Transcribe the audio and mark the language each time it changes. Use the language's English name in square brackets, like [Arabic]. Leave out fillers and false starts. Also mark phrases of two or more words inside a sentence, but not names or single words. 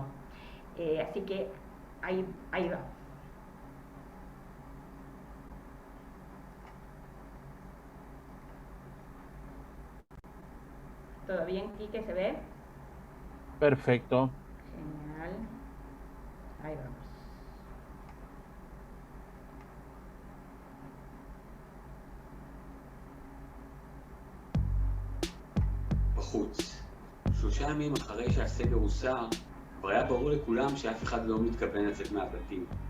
[Spanish] Así que ahí va. ¿Todo bien, Quique? ¿Se ve? Perfecto. Genial. Ahí vamos. [Hebrew] בחוץ. 3 ימים אחרי שהסגר הוסר, כבר היה ברור לכולם שאף אחד לא מתכוון לצאת מהבתים.